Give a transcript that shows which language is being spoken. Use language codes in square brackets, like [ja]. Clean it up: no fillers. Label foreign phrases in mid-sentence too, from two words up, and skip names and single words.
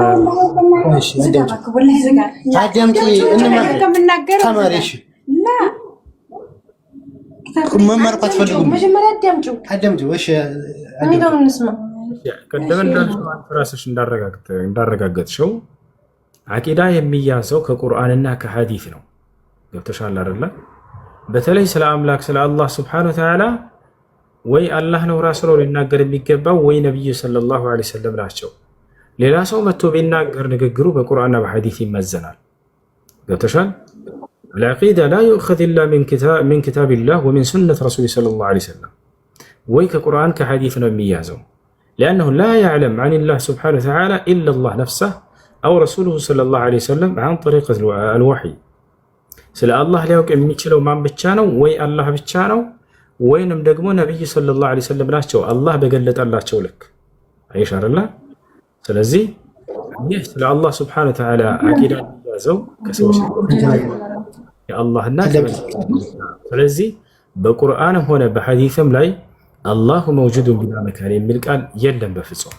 [am] ቅድም እንዳልሽው ራስሽ እንዳረጋገጥሽው አቂዳ የሚያዘው ከቁርአንና ከሐዲስ ነው። ገብተሻል አይደለ? በተለይ ስለ አምላክ ስለ አላህ [ar] سبحانه وتعالى [am] ወይ አላህ ነው ራሱ ነው ሊናገር የሚገባው ወይ ነብዩ [ar] صلى الله عليه وسلم [am] ናቸው። ሌላ ሰው መጥቶ ቢናገር ንግግሩ በቁርአንና በሐዲስ ይመዘናል። ገብተሻል? [ar] العقيدة لا يؤخذ إلا من كتاب الله ومن سنة رسول صلى الله عليه وسلم [am] ወይ ከቁርአን ከሐዲስ ነው የሚያዘው [ar] لأنه لا يعلم عن الله سبحانه وتعالى إلا الله نفسه أو رسوله صلى الله عليه وسلم عن طريق الوحي [am] ስለ አላህ ሊያውቅ የሚችለው ማን ብቻ ነው? ወይ አላህ ብቻ ነው ወይንም ደግሞ ነብዩ [ar] صلى الله عليه وسلم [am] ናቸው አላህ በገለጠላቸው ልክ። አይሽ አይደለ? ስለዚህ ይህ ስለ አላህ [ar] سبحانه وتعالى [am] አቂዳ ያዘው ከሰዎች የአላህና ስለዚህ በቁርአንም ሆነ በሐዲስም ላይ [ar] الله موجود بلا مكان [am] የሚል ቃል የለም በፍጹም